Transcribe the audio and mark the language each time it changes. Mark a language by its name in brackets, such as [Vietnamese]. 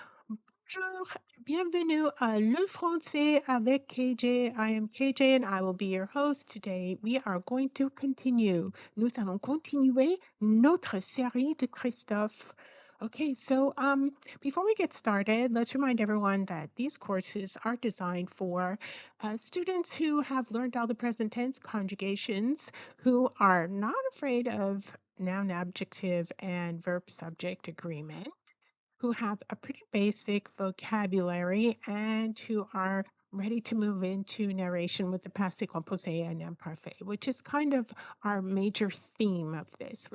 [French] Bonjour, bienvenue à Le Français avec KJ. [English] I am KJ and I will be your host today. We are going to continue. [French] Nous allons continuer notre série de Christophe. [English] Okay, so before we get started, let's remind everyone that these courses are designed for students who have learned all the present tense conjugations, who are not afraid of noun, adjective, and verb subject agreement, who have a pretty basic vocabulary and who are ready to move into narration with the passé composé and imparfait, which is kind of our major theme of this.